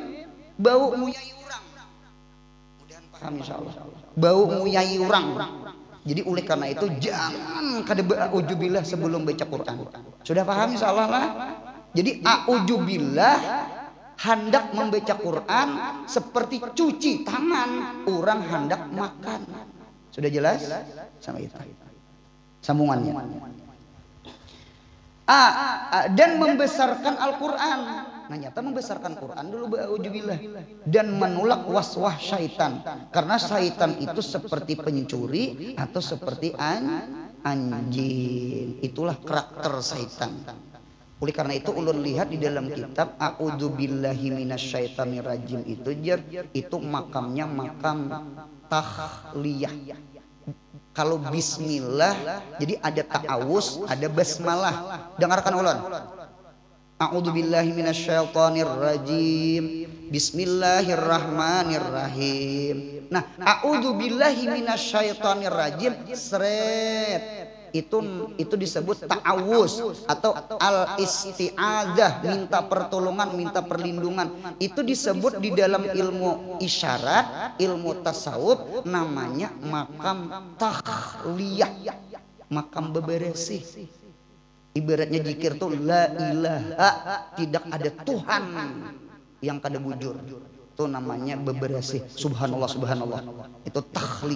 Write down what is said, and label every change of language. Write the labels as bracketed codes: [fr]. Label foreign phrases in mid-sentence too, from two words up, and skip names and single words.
[bjn] Bau nguyai orang. Mudahan paham insyaallah. Bau nguyai orang. Jadi oleh karena itu jangan kada a'udzubillah sebelum baca Quran. Sudah paham insyaallah lah. Jadi a'udzubillah hendak membaca Quran seperti cuci tangan orang hendak makan. Sudah jelas? Sama itu. Sambungannya. Dan membesarkan Al-Quran. Nah nyata membesarkan Quran dulu ba'udzubillah. Dan menolak waswah syaitan. Karena syaitan itu seperti pencuri atau seperti anjing. Itulah karakter syaitan. Oleh karena itu ulun lihat di dalam kitab [ar] أعوذ بالله من الشيطان الرجيم [bjn] itu makamnya makam tahliyah. Kalau bismillah jadi ada ta'awus, ada basmalah. Dengarkan ulun. [ar] أعوذ بالله من الشيطان الرجيم. Bismillahirrahmanirrahim. Nah, أعوذ بالله من الشيطان الرجيم seret. [bjn] Itu disebut ta'awuz atau al-isti'adzah, minta pertolongan, minta perlindungan. Itu disebut di dalam ilmu isyarat, ilmu tasawuf namanya makam tahliyah, makam beberesih. Ibaratnya zikir tuh [ar] لا إله, [bjn] tidak ada Tuhan yang kada bujur. Itu namanya beberesih. [ar] سبحان الله سبحان الله. [bjn] Itu tahliyah.